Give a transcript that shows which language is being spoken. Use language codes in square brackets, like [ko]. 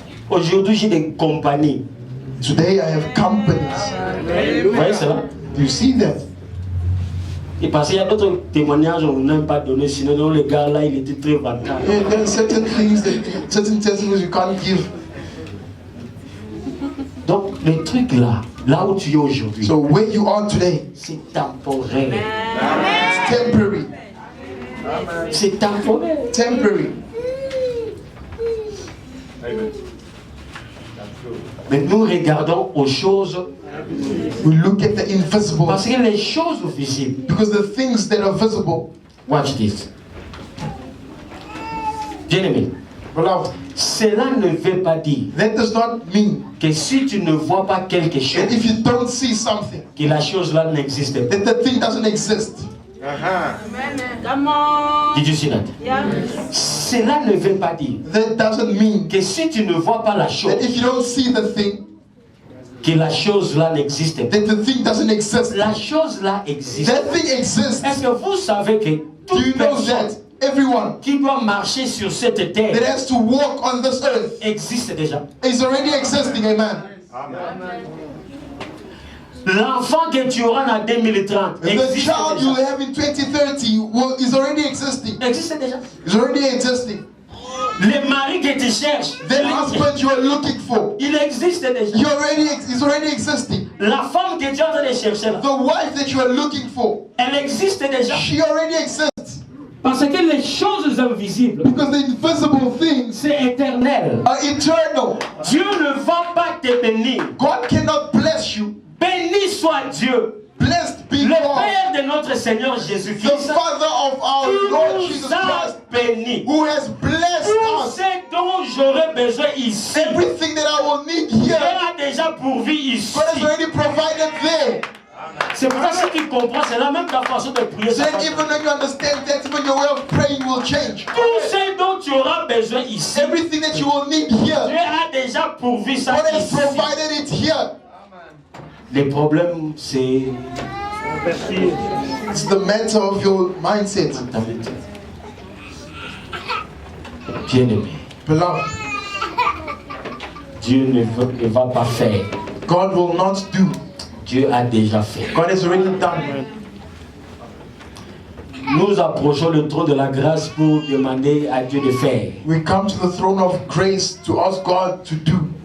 [fr] Aujourd'hui, j'ai des compagnies. [en] Today I have companies. [fr] Vous voyez cela? [en] You see that? [fr] Et parce qu'il y a d'autres témoignages qu'on n'a pas donné, sinon non, le gars là, il était très vantant. [en] Yeah, there are certain things certain testimonies you can't give. [fr] Donc, le truc là, là où tu es aujourd'hui, [en] So where you are today, [fr] c'est temporaire. [en] it's temporary. [fr] C'est temporaire. [en] Temporary. [fr] Mais nous regardons aux choses, [en] We look at the invisible [fr] parce que les choses visibles, [en] because the things that are visible, watch this. [fr] Bien-aimé, [en] beloved, [fr] cela ne veut pas dire [en] that does not mean [fr] que si tu ne vois pas quelque chose, [en] that if you don't see something, [fr] que la chose là n'existe pas. [en] that the thing doesn't exist. Come on. Did you see that? Yeah. [fr] Cela ne veut pas dire [en] That doesn't mean [fr] que si tu ne vois pas la chose, [en] that if you don't see the thing, [fr] que la chose là n'existe pas. [en] that the thing doesn't exist. [fr] La chose là existe. [en] That thing exists. [fr] Est-ce que vous savez que [en] Do [fr] toute [en] you know [fr] personne [en] that everyone [fr] qui doit marcher sur cette terre [en] that has to walk on this earth [fr] existe déjà? [en] is already existing? Amen. [fr] L'enfant que tu auras en 2030 [en] The [fr] existe [en] child you [fr] déjà. [en] have in 2030 is already existing. [fr] Existe déjà. [en] Is already existing. [fr] Le mari que tu cherches, [en] The husband you are looking for, [fr] il existe déjà. [en] is already existing. [fr] La femme que tu es en train de chercher là, [en] The wife that you are looking for, [fr] elle existe déjà. [en] she already exists. [fr] Parce que les choses invisibles, [en] Because the invisible things [fr] c'est éternel. [en] are eternal. [fr] Dieu ne va pas te bénir. [en] God cannot bless you. [fr] Béni soit Dieu, [en] Blessed be [fr] le [en] God, [fr] Père de notre Seigneur [en] the [fr] Jésus-Christ, [en] Father of our [fr] qui [en] Lord Jesus [fr] nous a [en] Christ, [fr] bénis. [en] who has blessed [fr] Tout [en] us. [fr] ce dont j'aurais besoin ici, [en] Everything that I will need [fr] Dieu [en] here, [fr] a déjà pourvu ici. [en] God has already provided there. [fr] C'est pour ça que ceux qui comprennent, c'est la même ta façon de prier. [en] So that even when you understand that, even your way of praying will change. [fr] Tout ce dont tu auras besoin ici, [en] Everything that you will need [fr] Dieu [en] here, [fr] a déjà pourvu ça [en] God has [fr] ici. [en] provided it here. [fr] Le problème, c'est [en] It's the matter of your mindset. [fr] mentalité. Bien-aimé, [en] Beloved, [fr] Dieu ne va pas faire. [en] God will not do. [fr] Dieu a déjà fait. [en] God has already done. [fr] Nous approchons le trône de la grâce pour demander à Dieu de faire. [en] We come to the throne of grace to ask God to do.